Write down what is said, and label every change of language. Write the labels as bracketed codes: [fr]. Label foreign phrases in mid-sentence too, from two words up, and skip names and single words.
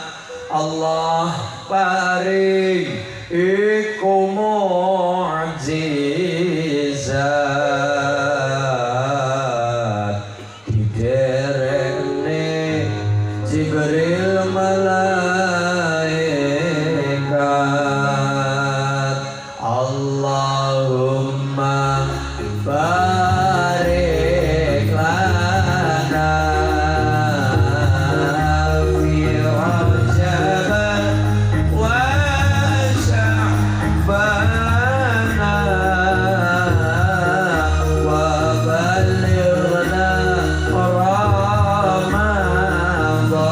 [jv] Allah paring iku mukjizat diderene Jibril malaikat. [ar] اللهم بارك لنا في رجب وشعبان وبلغنا رمضان.